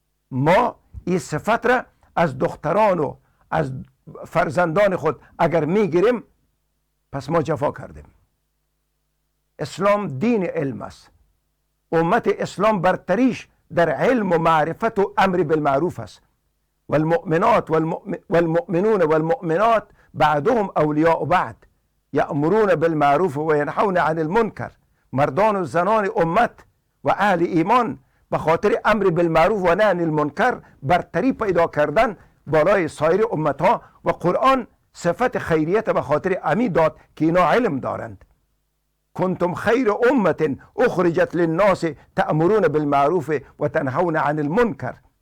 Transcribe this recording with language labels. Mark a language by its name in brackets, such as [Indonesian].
[Persian] ما این صفت را از دختران و از فرزندان خود اگر میگیریم پس ما جفا کردیم. اسلام دین علم است. امت اسلام برتریش در علم و معرفت و امر بالمعروف است. [Arabic] والمؤمنات والمؤمنون والمؤمنات بعضهم اولیاء بعض یأمرون بالمعروف و ینهون عن المنکر. [Persian] مردان و زنان امت و اهل ایمان به خاطر امر بالمعروف و نهی عن المنکر برتری پیدا کردن بالای سایر امت ها و قرآن صفت خیریت به خاطر امی داد که اینا علم دارند. [Arabic] کنتم خیر امت اخرجت للناس تأمرون بالمعروف و تنهون عن المنکر.